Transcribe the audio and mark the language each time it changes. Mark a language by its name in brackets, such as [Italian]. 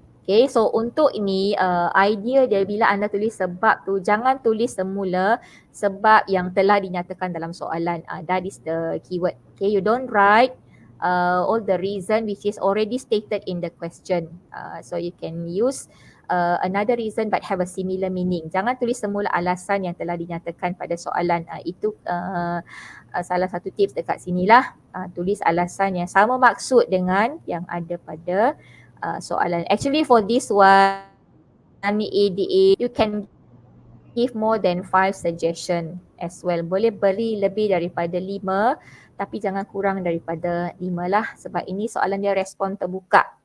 [Malay] Okay, so untuk ini idea dia bila anda tulis sebab tu jangan tulis semula sebab yang telah dinyatakan dalam soalan. [English] That is the keyword. Okay, you don't write all the reason which is already stated in the question. So you can use another reason but have a similar meaning. [Malay] Jangan tulis semula alasan yang telah dinyatakan pada soalan. Itu salah satu tips dekat sinilah. Tulis alasan yang sama maksud dengan yang ada pada soalan. [English] Actually for this one ADA, you can give more than 5 suggestion as well. Boleh beri lebih daripada 5 tapi jangan kurang daripada 5 lah, sebab ini soalan dia respon terbuka.